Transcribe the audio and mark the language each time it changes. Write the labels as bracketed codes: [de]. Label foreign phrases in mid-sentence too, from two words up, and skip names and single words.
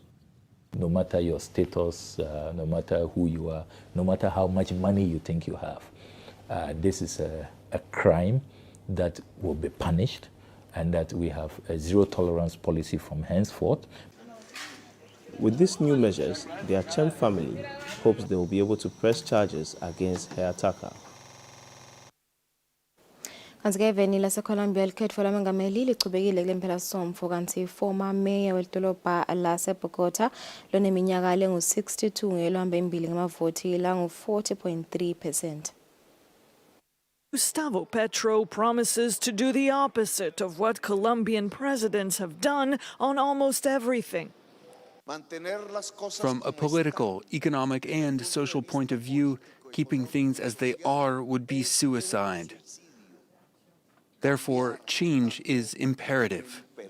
[en] No matter your status, no matter who you are, no matter how much money you think you have, this is a crime that will be punished, and that we have a zero tolerance policy from henceforth. With these new measures, the Achem family hopes they will be able to press charges against her attacker. [ss] Kanti-ke eveni laseColumbia likhetho lamengameli lichubekile kule mpelasomfo kanti [en] former mayor [ss] wedolobha laseBogota loneminyaka engu-62 ngeluhamba imbili ngamavoti langu-40.3%. [en] Gustavo Petro promises to do the opposite of what Colombian presidents have done on almost everything. From a political, economic, and social point of view, keeping things as they are would be suicide. Therefore, change is imperative.